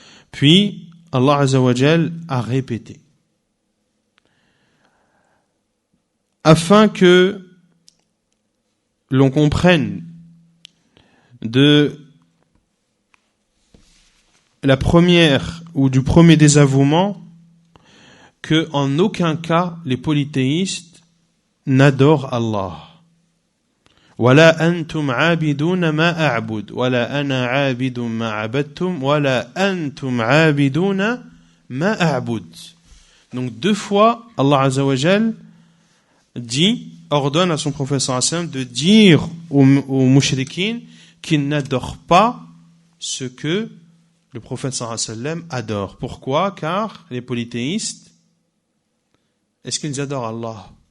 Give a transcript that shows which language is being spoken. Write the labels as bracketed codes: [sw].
[fr] Puis, Allah Azza wa Jal a répété, afin que l'on comprenne de la première ou du premier désavouement que en aucun cas les polythéistes n'adore Allah. [ar] ولا أنتم عابدون ما أعبد ولا أنا عابد ما عبدتم ولا أنتم عابدون ما أعبد. [fr] Donc 2 fois Allah Azza wa Jal ordonne à son prophète sallallahu alayhi wa sallam de dire aux mushrikines qu'ils n'adorent pas ce que le prophète sallallahu alayhi wa sallam adore. Pourquoi? Car les polythéistes, est-ce qu'ils adorent Allah?